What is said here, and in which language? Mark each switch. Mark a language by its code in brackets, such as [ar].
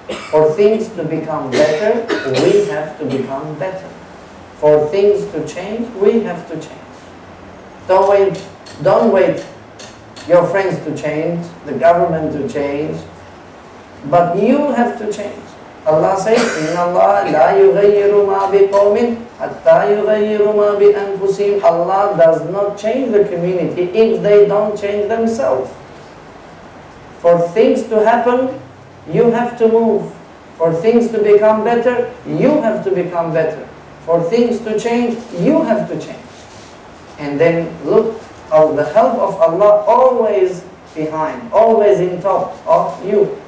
[en] For things to become better, we have to become better. For things to change, we have to change. Don't wait your friends to change, the government to change, but you have to change. [ar] Allah says, إِنَّ اللَّهَ لَا يُغَيِّرُ مَا بِقَوْمٍ حَتَّى يُغَيِّرُ مَا بِأَنفُسِهِمْ. [en] Allah does not change the community if they don't change themselves. For things to happen, you have to move. For things to become better, you have to become better. For things to change, you have to change. And then look how the help of Allah always behind, always in top of you.